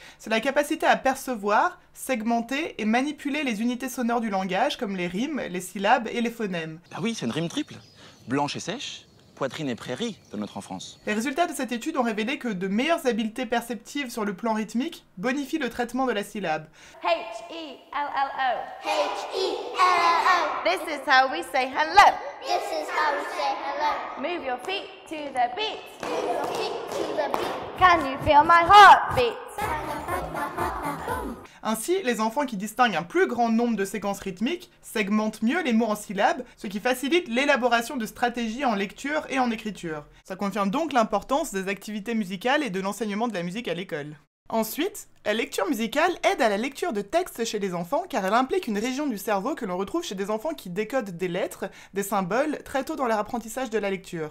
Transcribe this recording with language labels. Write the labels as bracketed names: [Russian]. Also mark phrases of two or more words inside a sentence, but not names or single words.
[French] C'est la capacité à percevoir, segmenter et manipuler les unités sonores du langage, comme les rimes, les syllabes et les phonèmes. Bah oui, c'est une rime triple. Blanche et sèche, poitrine et prairie de notre enfance. Les résultats de cette étude ont révélé que de meilleures habiletés perceptives sur le plan rythmique bonifient le traitement de la syllabe. [English] H-E-L-L-O. H-E-L-L-O. This is how we say hello. This is how we say hello. Move your feet to the beat. Move your feet to the beat. Can you feel my heartbeat? [French] Ainsi, les enfants qui distinguent un plus grand nombre de séquences rythmiques segmentent mieux les mots en syllabes, ce qui facilite l'élaboration de stratégies en lecture et en écriture. Ça confirme donc l'importance des activités musicales et de l'enseignement de la musique à l'école. Ensuite, la lecture musicale aide à la lecture de textes chez les enfants car elle implique une région du cerveau que l'on retrouve chez des enfants qui décodent des lettres, des symboles, très tôt dans leur apprentissage de la lecture.